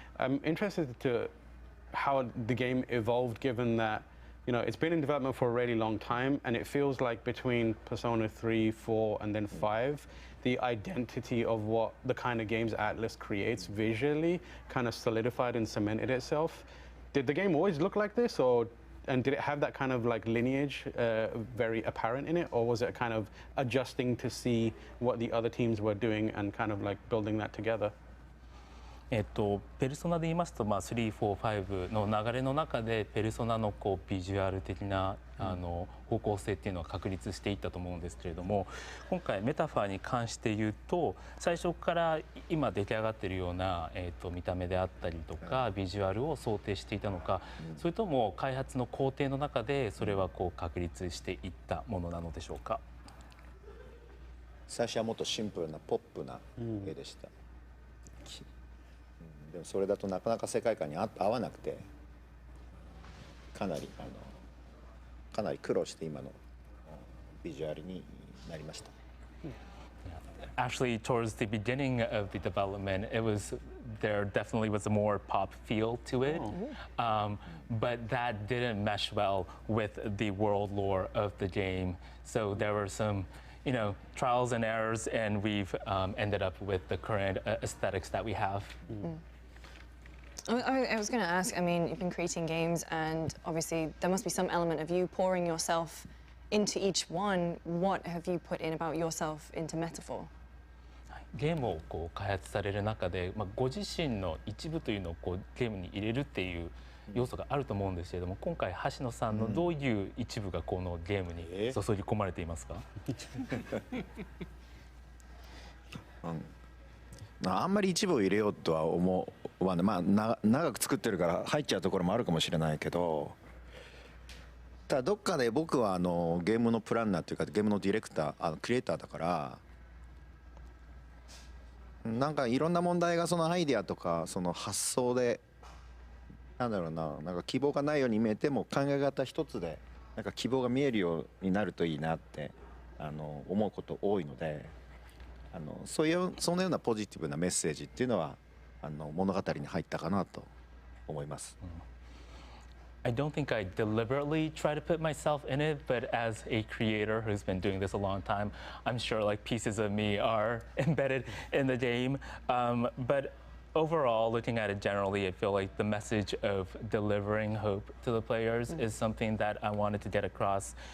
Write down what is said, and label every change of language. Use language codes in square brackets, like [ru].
[en] I'm interested to how the game evolved, given that it's been in development for a really long time, and it feels like between Persona 3, 4, and then 5, the identity of what the kind of games Atlas creates visually kind of solidified and cemented itself. Did the game always look like this, and did it have that kind of like lineage very apparent in it, or was it kind of adjusting to see what the other teams were doing and kind of like building that together? [ja] ペルソナで言いますと、3、4、5の流れの中でペルソナのこうビジュアル的な方向性っていうのは確立していったと思うんですけれども、今回メタファーに関して言うと最初から今出来上がっているような、見た目であったりとかビジュアルを想定していたのか、それとも開発の工程の中でそれはこう確立していったものなのでしょうか。最初はもっとシンプルなポップな絵でした。でもそれだとなかなか世界観に合わなくて、かなり苦労して今のビジュアルになりました。 [en] Actually, towards the beginning of the development, there definitely was a more pop feel to it, but that didn't mesh well with the world lore of the game. So there were some trials and errors, and we've ended up with the current aesthetics that we have. I was going to ask, I mean, you've been creating games, and obviously there must be some element of you pouring yourself into each one. What have you put in about yourself into Metaphor? [ja] ゲームをこう開発される中で、ご自身の一部というのをこうゲームに入れるっていう要素があると思うんですけれども、今回橋野さんのどういう一部がこのゲームに注ぎ込まれていますか？あんまり一部を入れようとは思わない、まあ、長く作ってるから入っちゃうところもあるかもしれないけど、ただどっかで僕はゲームのプランナーというかゲームのディレクタークリエイターだから、なんかいろんな問題がそのアイデアとかその発想でなんだろうな、なんか希望がないように見えても考え方一つでなんか希望が見えるようになるといいなって思うこと多いので、そのようなポジティブなメッセージっていうのは物語に入ったかなと思います。 [en] I don't think I deliberately try to put myself in it, but as a creator who's been doing this a long time, I'm sure like pieces of me are embedded in the game. But overall, looking at it generally, I feel like the message of delivering hope to the players is something that I wanted to get across.